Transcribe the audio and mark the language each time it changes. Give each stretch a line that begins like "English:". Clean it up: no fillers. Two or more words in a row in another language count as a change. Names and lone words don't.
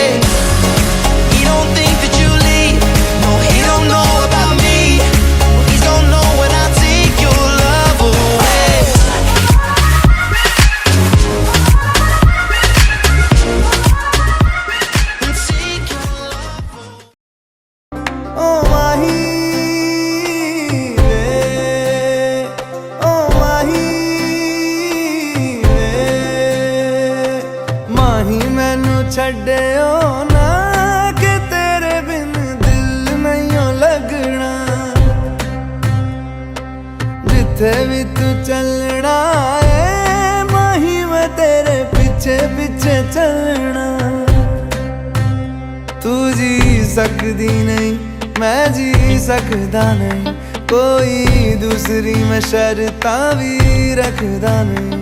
English: He don't think that you leave, no he don't know about me. Well, he's gonna know when I take your love away. And take your love away.
Punjabi: ਓ ਮਾਹੀ ਰੇ, ਓ ਮਾਹੀ ਰੇ, ਮਾਹੀ ਮੈਨੂੰ ਛੱਡਿਓ ਨਾ, ਕਿ ਤੇਰੇ ਬਿਨ ਦਿਲ ਨਹੀਂ ਲਗਣਾ. ਜਿੱਥੇ ਭੀ ਤੂ ਚੱਲਣਾ ਹੈ ਮਾਹੀ ਮੈਂ ਤੇਰੇ ਪਿੱਛੇ ਪਿੱਛੇ ਚੱਲਣਾ. ਤੂ ਜੀ ਸਕਦੀ ਨਹੀਂ ਮੈਂ ਜੀ ਸਕਦਾ ਨਹੀਂ, ਕੋਈ ਦੂਸਰੀ ਮੈਂ ਸ਼ਰਤਾਂ ਭੀ ਰੱਖਦਾ ਨਹੀਂ.